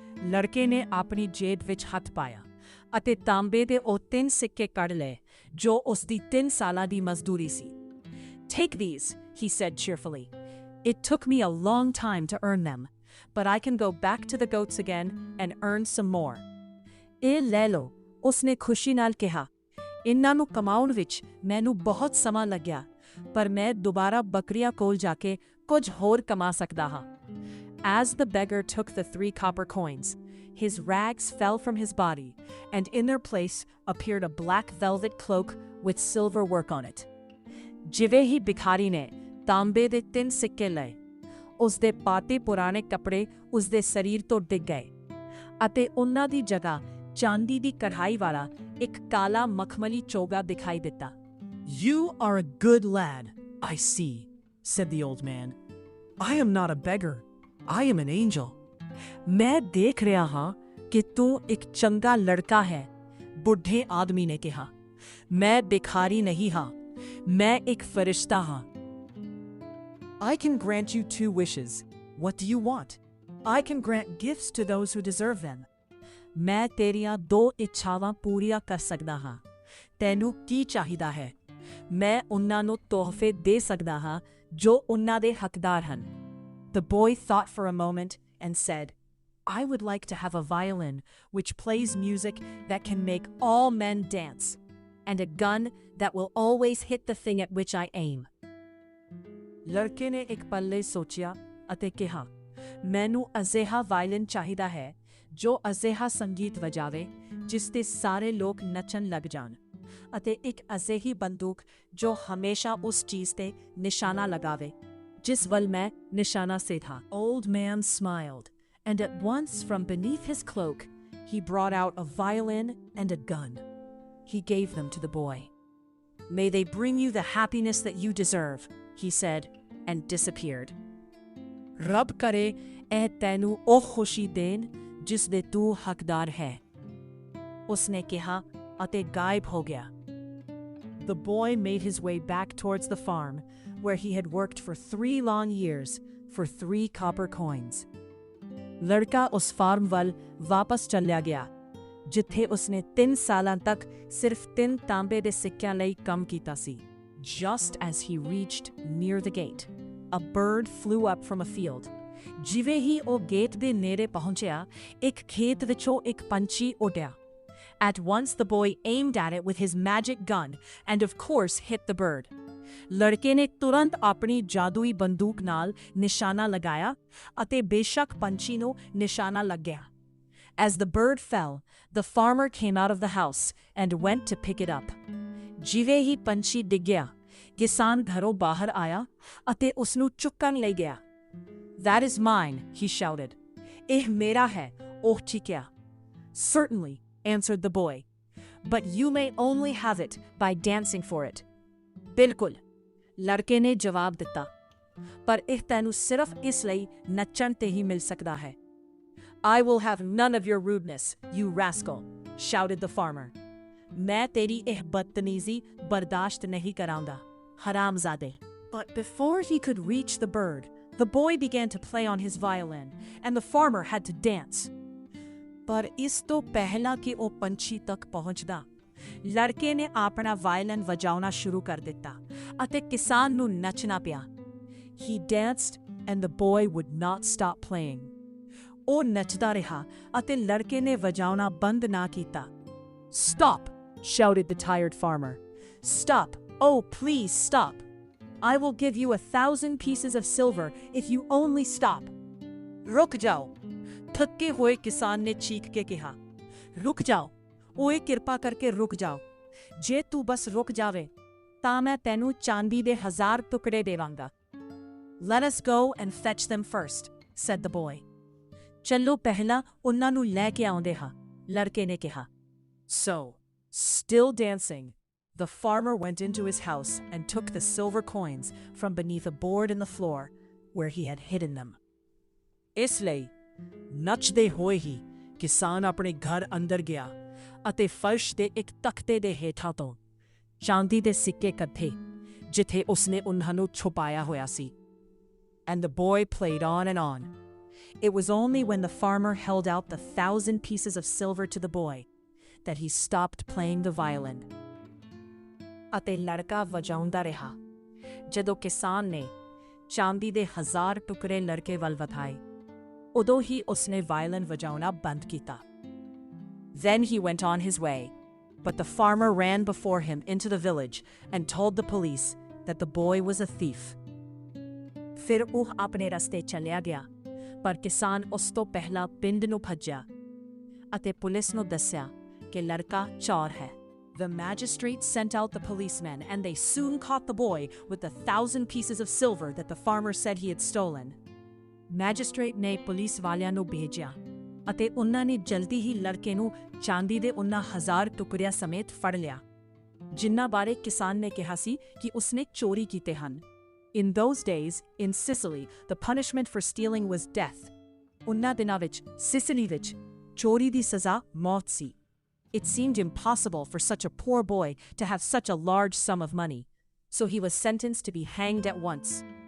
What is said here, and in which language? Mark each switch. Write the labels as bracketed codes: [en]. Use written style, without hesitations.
[pa] ਲੜਕੇ ਨੇ ਆਪਣੀ ਜੇਬ ਵਿੱਚ ਹੱਥ ਪਾਇਆ ਅਤੇ ਤਾਂਬੇ ਦੇ ਉਹ 3 ਸਿੱਕੇ ਕੱਢ ਲਏ ਜੋ ਉਸ ਦੀ 3 ਸਾਲਾਂ ਦੀ ਮਜ਼ਦੂਰੀ ਸੀ। [en] Take these, he said cheerfully. It took me a long time to earn them, but I can go back to the goats again and earn some more. [pa] ਇਹ ਲੈ ਲਓ, ਉਸਨੇ ਖੁਸ਼ੀ ਨਾਲ ਕਿਹਾ। ਇਹਨਾਂ ਨੂੰ ਕਮਾਉਣ ਵਿੱਚ ਮੈਨੂੰ ਬਹੁਤ ਸਮਾਂ ਲੱਗਿਆ, ਪਰ ਮੈਂ ਦੁਬਾਰਾ ਬੱਕਰੀਆਂ ਕੋਲ ਜਾ ਕੇ ਕੁਝ ਹੋਰ ਕਮਾ ਸਕਦਾ ਹਾਂ। [en] As the beggar took the 3 copper coins, his rags fell from his body, and in their place appeared a black velvet cloak with silver work on it. [pa] ਜਿਵੇਂ ਹੀ ਭਿਖਾਰੀ ਨੇ ਤਾਂਬੇ ਦੇ 3 ਸਿੱਕੇ ਲਏ, ਉਸਦੇ ਪਾਤੇ ਪੁਰਾਣੇ ਕੱਪੜੇ ਉਸਦੇ ਸਰੀਰ ਤੋਂ ਡਿੱਗ ਗਏ ਅਤੇ ਉਹਨਾਂ ਦੀ ਜਗ੍ਹਾ ਚਾਂਦੀ ਦੀ ਕਢਾਈ ਵਾਲਾ ਇੱਕ ਕਾਲਾ ਮਖਮਲੀ ਚੋਗਾ ਦਿਖਾਈ ਦਿੱਤਾ। [en] You are a good lad, I see, said the old man. I am not a beggar. I am an angel. [pa] ਮੈਂ ਦੇਖ ਰਿਹਾ ਹਾਂ ਕਿ ਤੂੰ ਇੱਕ ਚੰਗਾ ਲੜਕਾ ਹੈ, ਬੁੱਢੇ ਆਦਮੀ ਨੇ ਕਿਹਾ। ਮੈਂ ਭਿਖਾਰੀ ਨਹੀਂ ਹਾਂ, ਮੈਂ ਇੱਕ ਫਰਿਸ਼ਤਾ ਹਾਂ। [en] I can grant you 2 wishes. What do you want? I can grant gifts to those who deserve them. [pa] ਮੈਂ ਤੇਰੀਆਂ 2 ਇੱਛਾਵਾਂ ਪੂਰੀਆਂ ਕਰ ਸਕਦਾ ਹਾਂ। ਤੈਨੂੰ ਕੀ ਚਾਹੀਦਾ ਹੈ? ਮੈਂ ਉਹਨਾਂ ਨੂੰ ਤੋਹਫੇ ਦੇ ਸਕਦਾ ਹਾਂ ਜੋ ਉਹਨਾਂ ਦੇ ਹੱਕਦਾਰ ਹਨ। [en] The boy thought for a moment and said, I would like to have a violin which plays music that can make all men dance, and a gun that will always hit the thing at which I aim. [pa] ਲੜਕੇ ਨੇ ਇੱਕ ਪੱਲੇ ਸੋਚਿਆ ਅਤੇ ਕਿਹਾ, ਮੈਨੂੰ ਅਜਿਹਾ violin ਚਾਹੀਦਾ ਹੈ ਜੋ ਅਜਿਹਾ ਸੰਗੀਤ ਵਜਾਵੇ ਜਿਸ ਤੇ ਸਾਰੇ ਲੋਕ ਨੱਚਣ ਲੱਗ ਜਾਣ, ਅਤੇ ਇੱਕ ਅਜਿਹੀ ਬੰਦੂਕ ਜੋ ਹਮੇਸ਼ਾ ਉਸ ਚੀਜ਼ ਤੇ ਨਿਸ਼ਾਨਾ ਲਗਾਵੇ ਜਿਸ ਵੱਲ ਮੈਂ ਨਿਸ਼ਾਨਾ ਸੇ ਥਾ। [en] Old man smiled, and at once from beneath his cloak he brought out a violin and a gun. He gave them to the boy. May they bring you the happiness that you deserve, he said, and disappeared. [pa] ਰੱਬ ਕਰੇ ਇਹ ਤੈਨੂੰ ਉਹ ਖੁਸ਼ੀ ਦੇਣ ਜਿਸ ਦੇ ਤੂੰ ਹੱਕਦਾਰ ਹੈ, ਉਸਨੇ ਕਿਹਾ ਅਤੇ ਗਾਇਬ ਹੋ ਗਿਆ। [en] The boy made his way back towards the farm where he had worked for 3 long years for 3 copper coins. [pa] ਲੜਕਾ ਉਸ ਫਾਰਮ ਵੱਲ ਵਾਪਸ ਚਲਿਆ ਗਿਆ ਜਿੱਥੇ ਉਸਨੇ 3 ਸਾਲਾਂ ਤੱਕ ਸਿਰਫ 3 ਤਾਂਬੇ ਦੇ ਸਿੱਕਿਆਂ ਲਈ ਕੰਮ ਕੀਤਾ ਸੀ। [en] Just as he reached near the gate, a bird flew up from a field. [pa] ਜਿਵੇਂ ਹੀ ਉਹ ਗੇਟ ਦੇ ਨੇੜੇ ਪਹੁੰਚਿਆ, ਇੱਕ ਖੇਤ ਵਿੱਚੋਂ ਇੱਕ ਪੰਛੀ ਉੱਡਿਆ। [en] At once the boy aimed at it with his magic gun and of course hit the bird. [pa] ਲੜਕੇ ਨੇ ਤੁਰੰਤ ਆਪਣੀ ਜਾਦੂਈ ਬੰਦੂਕ ਨਾਲ ਨਿਸ਼ਾਨਾ ਲਗਾਇਆ ਅਤੇ ਬੇਸ਼ੱਕ ਪੰਛੀ ਨੂੰ ਨਿਸ਼ਾਨਾ ਲੱਗ ਗਿਆ। [en] As the bird fell, the farmer came out of the house and went to pick it up. [pa] ਜਿਵੇਂ ਹੀ ਪੰਛੀ ਡਿੱਗਿਆ, ਕਿਸਾਨ ਘਰੋਂ ਬਾਹਰ ਆਇਆ ਅਤੇ ਉਸਨੂੰ ਚੁੱਕਣ ਲਈ ਗਿਆ। [en] That is mine, he shouted. [pa] ਇਹ ਮੇਰਾ ਹੈ, ਉਹ ਚੀਕਿਆ। [en] Certainly, answered the boy, but you may only have it by dancing for it. [pa] ਬਿਲਕੁਲ, ਲੜਕੇ ਨੇ ਜਵਾਬ ਦਿੱਤਾ, ਪਰ ਇਹ ਤੈਨੂੰ ਸਿਰਫ ਇਸ ਲਈ ਨੱਚਣ ਤੇ ਹੀ ਮਿਲ ਸਕਦਾ ਹੈ। [en] I will have none of your rudeness, you rascal, shouted the farmer. [pa] ਮੈਂ ਤੇਰੀ ਇਹ ਬਦਤਮੀਜ਼ੀ ਬਰਦਾਸ਼ਤ ਨਹੀਂ ਕਰਾਂਗਾ, ਹਰਾਮਜ਼ਾਦੇ। [en] But before he could reach the bird, the boy began to play on his violin, and the farmer had to dance. [pa] ਪਰ ਇਸ ਤੋਂ ਪਹਿਲਾਂ ਕਿ ਉਹ ਪੰਛੀ ਤੱਕ ਪਹੁੰਚਦਾ, ਲੜਕੇ ਨੇ ਆਪਣਾ ਵਾਇਲਨ ਵਜਾਉਣਾ ਸ਼ੁਰੂ ਕਰ ਦਿੱਤਾ ਅਤੇ ਕਿਸਾਨ ਨੂੰ ਨੱਚਣਾ ਪਿਆ। [en] He danced and the boy would not stop playing. [pa] ਉਹ ਨੱਚਦਾ ਰਿਹਾ ਅਤੇ ਲੜਕੇ ਨੇ ਵਜਾਉਣਾ ਬੰਦ ਨਾ ਕੀਤਾ। [en] Stop, shouted the tired farmer. Stop, oh please stop. I will give you 1,000 pieces of silver if you only stop. [pa] ਰੁਕ ਜਾਓ, ਥੱਕੇ ਹੋਏ ਕਿਸਾਨ ਨੇ ਚੀਖ ਕੇ ਕਿਹਾ। ਰੁਕ ਜਾਓ, ਓਏ ਕਿਰਪਾ ਕਰਕੇ ਰੁਕ ਜਾਓ। ਜੇ ਤੂੰ ਬਸ ਰੁਕ ਜਾਵੇ ਤਾਂ ਮੈਂ ਤੈਨੂੰ ਚਾਂਦੀ ਦੇ 1000 ਟੁਕੜੇ ਦੇਵਾਂਗਾ। [en] Let us go and fetch them first, said the boy. [pa] ਚੱਲੋ ਪਹਿਲਾਂ ਉਹਨਾਂ ਨੂੰ ਲੈ ਕੇ ਆਉਂਦੇ ਹਾਂ, ਲੜਕੇ ਨੇ ਕਿਹਾ। [en] So, still dancing, the farmer went into his house and took the silver coins from beneath a board in the floor where he had hidden them. [pa] ਇਸ ਲਈ ਨੱਚਦੇ ਹੋਏ ਹੀ ਕਿਸਾਨ ਆਪਣੇ ਘਰ ਅੰਦਰ ਗਿਆ ਅਤੇ ਫਰਸ਼ ਦੇ ਇੱਕ ਤਖਤੇ ਦੇ ਹੇਠਾਂ ਤੋਂ ਚਾਂਦੀ ਦੇ ਸਿੱਕੇ ਕੱਢੇ ਜਿੱਥੇ ਉਸਨੇ ਉਹਨਾਂ ਨੂੰ ਛੁਪਾਇਆ ਹੋਇਆ ਸੀ। [en] And the boy played on and on. It was only when the farmer held out the 1,000 pieces of silver to the boy that he stopped playing the violin. [pa] ਅਤੇ ਲੜਕਾ ਵਜਾਉਂਦਾ ਰਿਹਾ। ਜਦੋਂ ਕਿਸਾਨ ਨੇ ਚਾਂਦੀ ਦੇ 1000 ਟੁਕੜੇ ਲੜਕੇ ਵੱਲ ਵਧਾਏ, ਉਦੋਂ ਹੀ ਉਸਨੇ ਵਾਇਲਨ ਵਜਾਉਣਾ ਬੰਦ ਕੀਤਾ। [en] Then he went on his way, but the farmer ran before him into the village and told the police that the boy was a thief. [pa] ਫਿਰ ਉਹ ਆਪਣੇ ਰਸਤੇ ਚੱਲਿਆ ਗਿਆ, ਪਰ ਕਿਸਾਨ ਉਸ ਤੋਂ ਪਹਿਲਾਂ ਪਿੰਡ ਨੂੰ ਭੱਜਿਆ ਅਤੇ ਪੁਲਿਸ ਨੂੰ ਦੱਸਿਆ ਕਿ ਲੜਕਾ ਚੋਰ ਹੈ। [en] The magistrate sent out the policemen and they soon caught the boy with the 1,000 pieces of silver that the farmer said he had stolen. [pa] Magistrate ਨੇ ਪੁਲਿਸ ਵਾਲਿਆਂ ਨੂੰ ਭੇਜਿਆ ਅਤੇ ਉਹਨਾਂ ਨੇ ਜਲਦੀ ਹੀ ਲੜਕੇ ਨੂੰ ਚਾਂਦੀ ਦੇ ਉਹਨਾਂ 1000 ਟੁਕੜਿਆਂ ਸਮੇਤ ਫੜ ਲਿਆ, ਜਿਨ੍ਹਾਂ ਬਾਰੇ ਕਿਸਾਨ ਨੇ ਕਿਹਾ ਸੀ ਕਿ ਉਸਨੇ ਚੋਰੀ ਕੀਤੇ ਹਨ। [en] In those days, in Sicily, the punishment for stealing was death. [pa] ਉਹਨਾਂ ਦਿਨਾਂ ਵਿੱਚ ਸਿਸਿਲੀ ਵਿੱਚ ਚੋਰੀ ਦੀ ਸਜ਼ਾ ਮੌਤ ਸੀ। [en] It seemed impossible for such a poor boy to have such a large sum of money, so he was sentenced to be hanged at once.